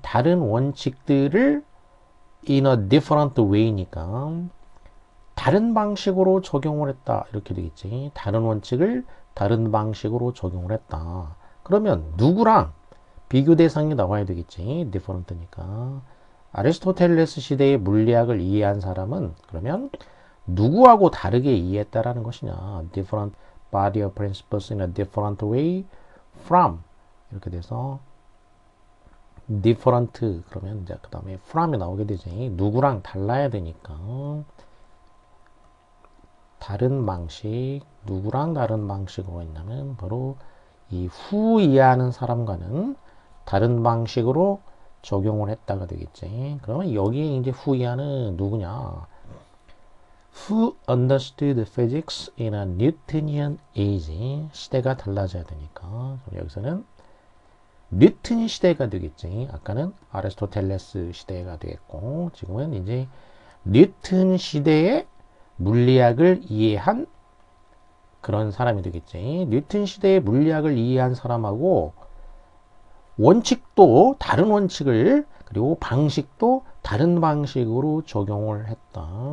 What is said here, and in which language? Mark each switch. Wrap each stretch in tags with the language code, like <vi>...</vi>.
<ko>다른 원칙들을</ko> <en>in a different way</en> <ko>니까 다른 방식으로 적용을 했다. 이렇게 되겠지. 다른 원칙을 다른 방식으로 적용을 했다. 그러면 누구랑 비교 대상이 나와야 되겠지. different니까. 아리스토텔레스 시대의 물리학을 이해한 사람은 그러면 누구하고 다르게 이해했다라는 것이냐.</ko> <en>different body of principles in a different way from,</en> <ko>이렇게 돼서</ko> <en>different</en> <ko>그러면 이제 그 다음에 from이 나오게 되지. 누구랑 달라야 되니까 다른 방식, 누구랑 다른 방식으로 했냐면 바로 이 후 이해하는 사람과는 다른 방식으로 적용을 했다가 되겠지. 그러면 여기에 이제 후 이해하는 누구냐?</ko> <en>Who understood physics in a Newtonian age.</en> <ko>시대가 달라져야 되니까 여기서는 뉴턴 시대가 되겠지. 아까는 아리스토텔레스 시대가 되겠고 지금은 이제 뉴턴 시대의 물리학을 이해한 그런 사람이 되겠지. 뉴턴 시대의 물리학을 이해한 사람하고 원칙도 다른 원칙을 그리고 방식도 다른 방식으로 적용을 했다.</ko>